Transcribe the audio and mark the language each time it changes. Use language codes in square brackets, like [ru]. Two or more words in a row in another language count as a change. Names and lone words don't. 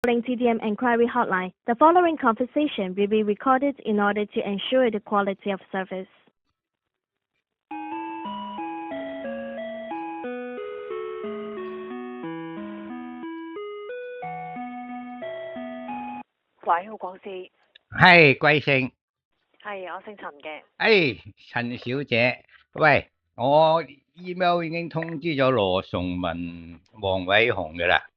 [en] Calling TDM Enquiry Hotline. The following conversation will be recorded in order to ensure the quality of service. [yue] 喂，好廣司，係貴姓？係我姓陳嘅。陳小姐，喂，我 email 已經通知咗羅崇文、黃偉雄嘅啦。